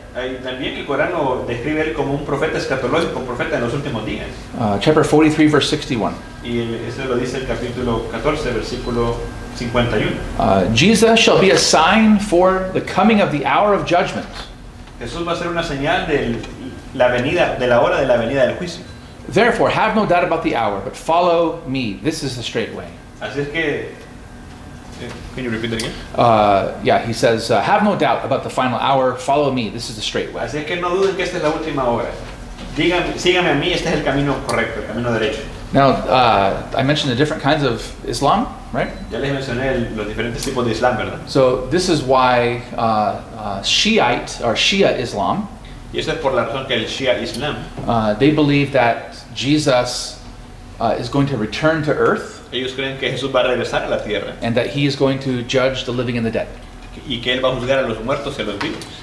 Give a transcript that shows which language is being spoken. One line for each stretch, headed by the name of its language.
Spanish: También el Corán lo describe él como un profeta escatológico, un profeta en los últimos días.
English: Chapter 43, verse 61.
Spanish: Y eso lo dice el capítulo 14, versículo 51.
English: Jesus shall be a sign for the coming of the hour of judgment.
Spanish: Jesús va a ser una señal de la hora de la venida del juicio.
English: Therefore, have no doubt about the hour, but follow me. This is the straight way.
Spanish: Así es que,
English: can you repeat it again? Yeah, he says, have no doubt about the final hour. Follow me. This is the straight way.
Spanish: Así es que no duden que esta es la última hora. Síganme a mí, este es el camino correcto, el camino derecho.
English: Now, I mentioned the different kinds of Islam, right?
Spanish: Ya les mencioné los diferentes tipos de Islam, ¿verdad?
English: So this is why Shiite or Shia Islam,
Spanish: Y eso es por la razón que el Shia Islam,
English: they believe that Jesus is going to return to earth
Spanish: ellos creen que Jesús va a regresar a la tierra
English: and that he is going to judge the living and the dead.
Spanish: y que él va a juzgar a los muertos y a los vivos.